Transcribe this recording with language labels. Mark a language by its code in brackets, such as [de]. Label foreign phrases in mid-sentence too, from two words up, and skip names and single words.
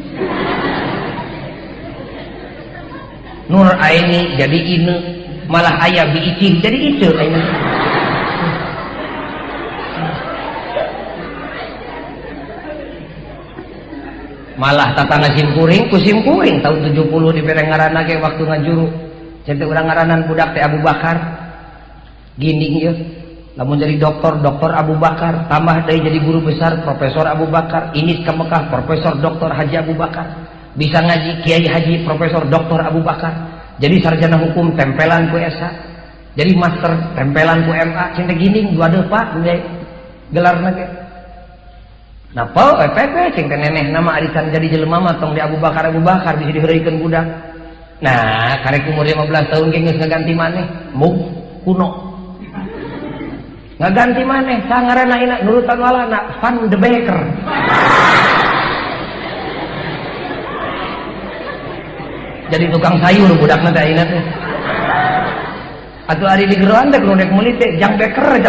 [su] Nur Aini jadi Ine malah aya bi Icih jadi Ice ayeuna malah tatangga simkuring ku simkuring tahun 70 dibere ngaranna ge waktu ngajuru cenah urang ngaranan budak teh Abu Bakar ginding ieu lamun jadi doktor Abu Bakar tambah deui jadi guru besar Profesor Abu Bakar ini ke Mekah Profesor Doktor Haji Abu Bakar bisa ngaji Kiai Haji Profesor Doktor Abu Bakar jadi sarjana hukum tempelan ku SA jadi master tempelan ku MA cenah ginding dua depa gelarna ge napa pepe cing teh neneh nama arisan jadi jelema mah tong di Abu Bakar bisa diheureukeun budak nah karek umur 15 tahun ge geus ngaganti maneh mug kuno ngaganti maneh sangaranna ina nurutan walana Van de Becker jadi tukang sayur budakna teh ayeuna teh atuh ari di geroan teh kudu dek meuli teh Jang Becker